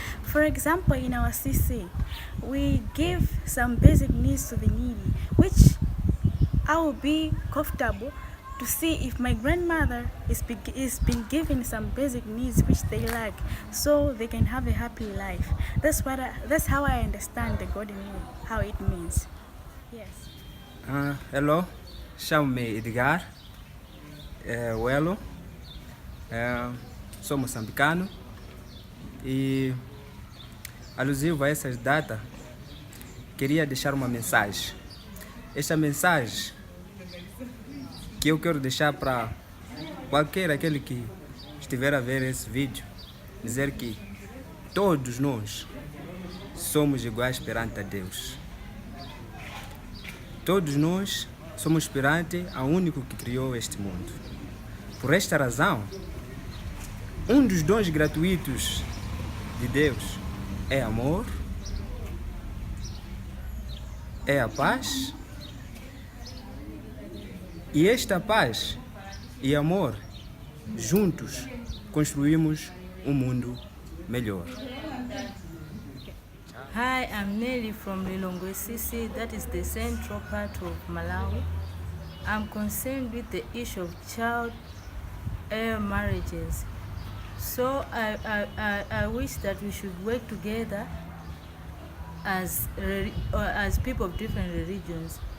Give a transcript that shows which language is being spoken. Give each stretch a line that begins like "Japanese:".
English: For example, in our CC, we give some basic needs to the needy, which I will be comfortable to see if my grandmother is being given some basic needs which they lack, so they can have a happy life. That's how I understand the Golden Rule, how it means. Yes.
Portuguese: Hello, chamo-me Edgar, Welo, sou moçambicano e, alusivo a essas datas, queria deixar uma mensagem. Esta mensagem que eu quero deixar para qualquer aquele que estiver a ver esse vídeo, dizer que todos nós somos iguais perante a Deus. Todos nós somos perante ao único que criou este mundo. Por esta razão, um dos dons gratuitos de Deus é amor, é a paz. E esta paz e amor, juntos, construímos um mundo melhor.
English: Hi, I'm Nelly from Lilongwe City, that is the central part of Malawi. I'm concerned with the issue of child marriages. So I wish that we should work together as people of different religions.